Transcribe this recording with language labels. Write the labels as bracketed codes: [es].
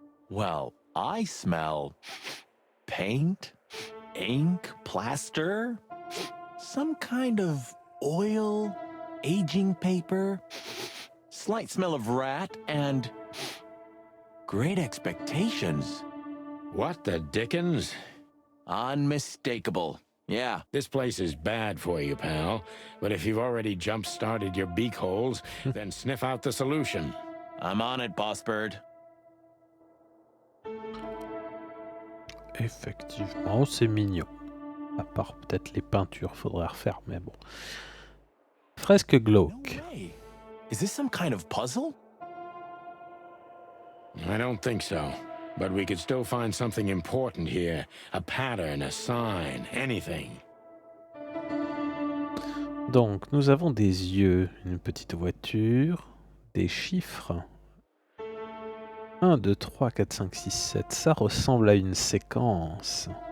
[en] Well, I smell paint, ink, plaster, some kind of oil, aging paper, slight smell of rat, and great expectations. What the dickens? Unmistakable. Yeah. This place is bad for you, pal. But if you've already jump-started your beak holes, then sniff out the solution. I'm on it, Boss Bird. [fr] Effectivement, c'est mignon. À part peut-être les peintures, faudrait refaire, mais bon. Fresque glauque. [en] No way. Is this some kind of puzzle? I don't think so. But we could still find something important here. A pattern, a sign, anything. [fr] Donc, nous avons des yeux, une petite voiture, des chiffres. 1, 2, 3, 4, 5, 6, 7. Ça ressemble à une séquence.